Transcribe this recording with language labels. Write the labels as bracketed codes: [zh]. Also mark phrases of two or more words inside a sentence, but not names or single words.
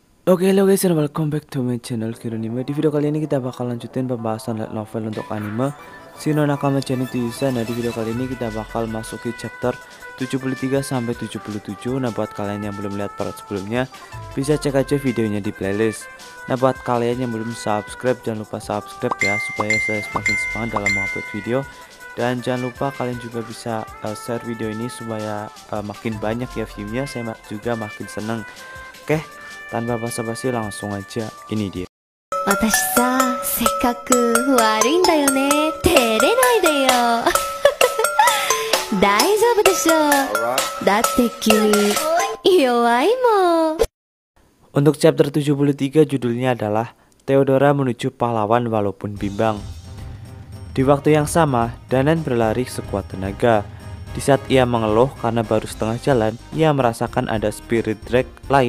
[id] Oke, halo [en] guys, and welcome back to my channel [id] Kironime. Di video kali ini kita bakal lanjutin pembahasan light novel untuk anime Shino Nakama Chan to Yusa. Nah, di video kali ini kita bakal masuki chapter 73 sampai 77. Nah, buat kalian yang belum lihat part sebelumnya, bisa cek aja videonya di playlist. Nah, buat kalian yang belum subscribe, jangan lupa subscribe ya, supaya saya semakin semangat dalam mengupload video. Dan jangan lupa kalian juga bisa share video ini supaya makin banyak ya viewnya, saya juga makin seneng. Oke, tanpa basa-basi langsung aja, ini dia. [ja] 私さ、せっかく悪いんだよね。照れないでよ。大丈夫でしょ。だって君、弱いもん。 [id] Untuk chapter 73 judulnya adalah Theodora menuju pahlawan walaupun bimbang. Di waktu yang sama, Danan berlari sekuat tenaga. Di saat ia mengeluh karena baru setengah jalan, ia merasakan ada [en] spirit drag [id] lain.